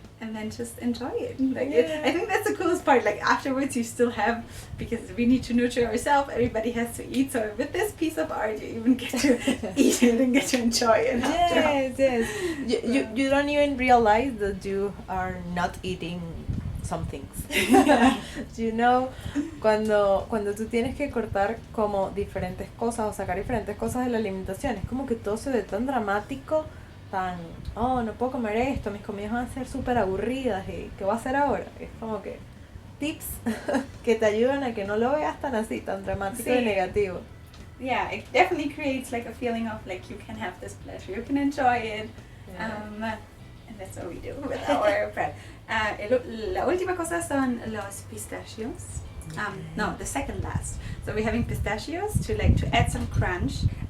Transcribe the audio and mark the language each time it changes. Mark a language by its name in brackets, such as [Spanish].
[English] and then just enjoy it. Like I think that's the coolest part. Like afterwards, you still have, because we need to nurture ourselves. Everybody has to eat. So with this piece of art, you even get to eat it and get to enjoy it. Yes. You don't even realize that you are not eating some things. You know, [Spanish] cuando tú tienes que cortar como diferentes cosas o sacar diferentes cosas de la alimentación, es como que todo se ve tan dramático, tan, oh, no puedo comer esto, mis comidas van a ser súper aburridas, y ¿qué voy a hacer ahora? Es como que tips que te ayudan a que no lo veas tan así, tan dramático y negativo. [English] Yeah, it definitely creates like a feeling of like you can have this pleasure, you can enjoy it. And that's what we do with our bread. [Spanish] La última cosa son los pistachios. [English] No, the second last. So we're having pistachios to add some crunch.